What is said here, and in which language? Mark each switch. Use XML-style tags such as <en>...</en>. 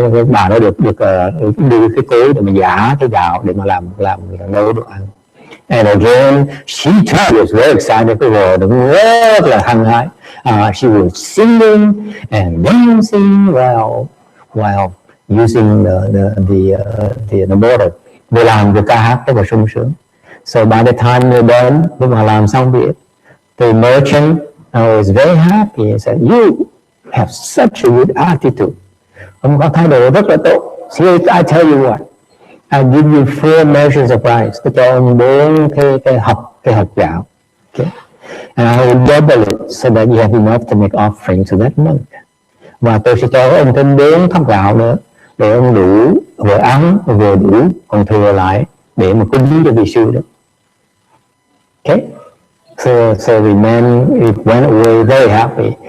<vi>Bà nó được đưa cái cối để mà giã cái gạo để mà làm nấu đồ ăn.</vi> <en>And again, she too was very excited.</en> <vi>Cái vợ cũng rất là hăng hái.</vi> <en>She was singing and dancing while using the mortar.</en> <vi>Vừa làm vừa ca hát rất là sung sướng.</vi> <en>So by the time they're done,</en> <vi>lúc mà làm xong việc,</vi> <en>the merchant was very happy. He said, "You have such a good attitude."</en> <vi>Ông có thái độ rất là tốt.</vi> <en>So I tell you what, I give you 4 measures of rice.</en> <vi>Tôi cho ông 4 cái hộp gạo.</vi> <en>Okay. And I will double it so that you have enough to make offering to that monk.</en> <vi>Và tôi sẽ cho ông thêm 4 thóc gạo nữa, để ông đủ vừa ăn vừa đủ, còn thừa lại để mà cúng cho vị sư đó.</vi> <en>Okay, so the man went away very happy.</en>